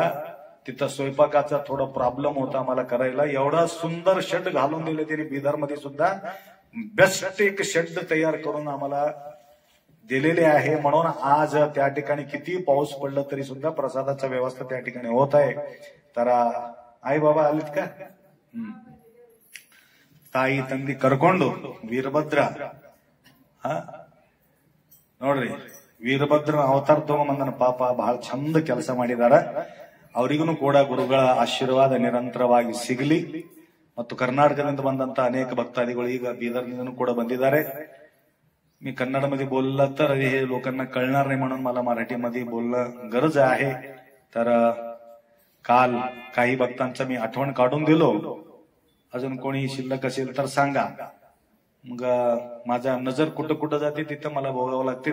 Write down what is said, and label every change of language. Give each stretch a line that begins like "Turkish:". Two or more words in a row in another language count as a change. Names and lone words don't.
Marathi: तिथं स्वयंपाकाचा थोडा प्रॉब्लेम होता मला करायला. एवढा सुंदर शेड घालून दिले त्यांनी. बिदर मध्ये सुद्धा बेस्ट एक शेड तयार करून आम्हाला दिलेले आहे. म्हणून आज त्या ठिकाणी किती पाऊस पडला तरी सुद्धा प्रसादाचा व्यवस्था त्या ठिकाणी होत आहे. तर आई बाबा आलेत का?
Kannada: ತಾಯಿ ತಂದಿ ಕರ್ಕೊಂಡು ವೀರಭದ್ರ ನೋಡ್ರಿ ವೀರಭದ್ರ ಅವತಾರ ತಗೊಂಬಂದನ ಪಾಪ ಬಹಳ ಚಂದ ಕೆಲಸ ಮಾಡಿದಾರ. ಅವರಿಗೂ ಕೂಡ ಗುರುಗಳ ಆಶೀರ್ವಾದ ನಿರಂತರವಾಗಿ ಸಿಗಲಿ. ಮತ್ತು कर्नाटकದಿಂದ ಬಂದಂತ ಅನೇಕ ಭಕ್ತಾದಿಗಳು ಈಗ बीदरनिंदून ಕೂಡ ಬಂದಿದ್ದಾರೆ.
Marathi: मी कन्नडमध्ये बोलला तर हे लोकांना कळणार नाही, म्हणून मला मराठीमध्ये बोलणं गरज आहे. तर काल काही भक्तांचा मी आठवण काढून दिलो. अजून कोणी शिल्लक असेल तर सांगा. मग माझा नजर कुठं कुठं जाते तिथं मला बघावं लागते.